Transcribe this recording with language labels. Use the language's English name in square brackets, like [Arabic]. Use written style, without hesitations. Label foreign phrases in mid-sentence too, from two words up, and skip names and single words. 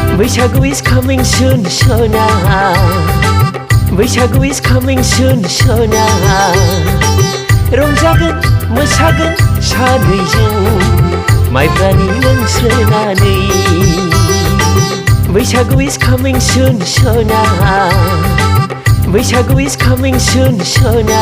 [English] Bwisagu is coming soon, sona. Bwisagu is coming soon, sona. [Bodo] रंजागोन मोसागोन सानैजों माइब्रानि लोंस्रोनानै [English] Bwisagu is coming soon, [Bodo] sona. [English] Bwisagu is coming soon, sona.